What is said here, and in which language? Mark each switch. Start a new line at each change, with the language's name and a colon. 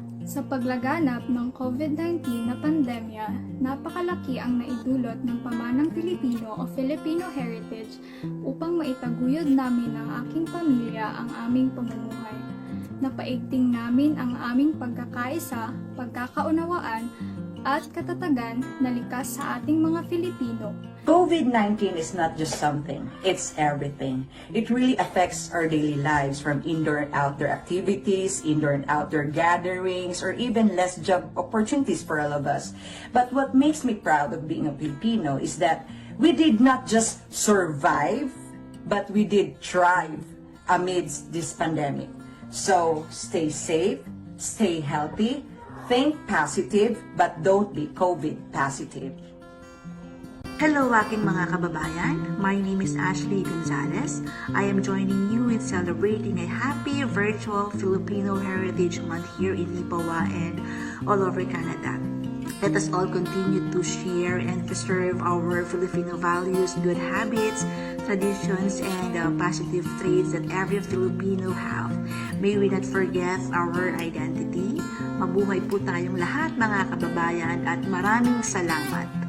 Filipino: Sa paglaganap ng COVID-19 na pandemya, napakalaki ang naidulot ng pamanang Pilipino o Filipino Heritage upang maitaguyod namin ng aking pamilya ang aming pamumuhay. Napaigting namin ang aming pagkakaisa, pagkakaunawaan, at katatagan na likas sa ating mga Filipino.
English: COVID-19 is not just something, it's everything. It really affects our daily lives, from indoor and outdoor activities, indoor and outdoor gatherings, or even less job opportunities for all of us. But what makes me proud of being a Filipino is that we did not just survive, but we did thrive amidst this pandemic. So stay safe, stay healthy, think positive, but don't be COVID positive. Hello
Filipino: aking mga kababayan,
English: my name is Ashley Gonzalez. I am joining you in celebrating a happy virtual Filipino Heritage Month here in Neepawa and all over Canada. Let us all continue to share and preserve our Filipino values, good habits, traditions, and positive traits that every Filipino have. May we not forget our identity.
Filipino: Mabuhay po tayong lahat mga kababayan at maraming salamat.